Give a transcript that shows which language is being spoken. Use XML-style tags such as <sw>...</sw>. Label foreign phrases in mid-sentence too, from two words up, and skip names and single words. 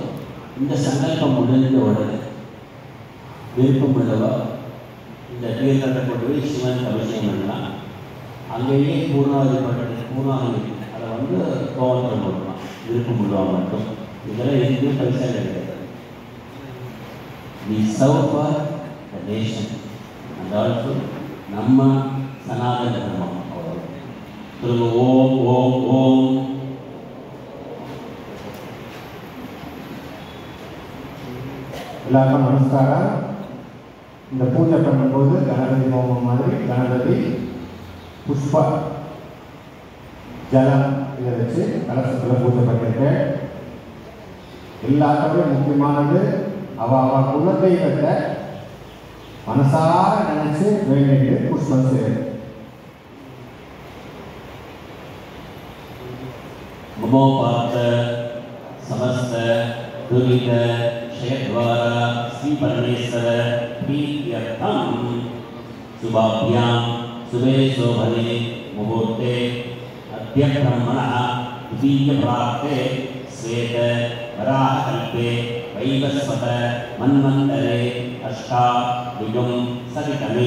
<ta>இந்த சங்கல்பம் முடிந்த உடனே விருப்பம் உள்ளவா இந்த தீர்த்தத்தை கொண்டு போய் சிவன் அபிஷேகம் பண்ணலாம். அங்கேயே பூர்ணாதி அதை வந்து கோவத்தில் போடலாம். விருப்பம் உள்ளவா மட்டும். இதெல்லாம் எதுவும் பைசா கிடையாது.</ta> <en>we serve for the nation and also</en> <ta>நம்ம சனாதன தர்மம். அவ்வளோ திரும்ப ஓம் ஓம் ஓம். எல்லாருக்கும் நமஸ்காரம். இந்த பூஜை பண்ணும்போது கணபதி ஹோமம் மாதிரி கணபதி புஷ்ப ஜலம் இதை வச்சு கலசத்தில் பூஜை பண்ணியிருக்கேன். எல்லாத்தோட முக்கியமானது அவ குலதெய்வத்தை மனசார நினைச்சு வேண்டிட்டு புஷ்பம் செய்யணும்.</ta> <sa>ममोपात्त समस्त दुरित क्षयद्वारा श्री परमेश्वर प्रीत्यर्थं शुभाभ्यां शुभे शोभने मुहूर्ते अद्य ब्रह्मणः द्वितीयप्राप्ते श्वेत वराहकल्पे वैवस्वत मन्वन्तरे अष्टायुगं सवितमे</sa>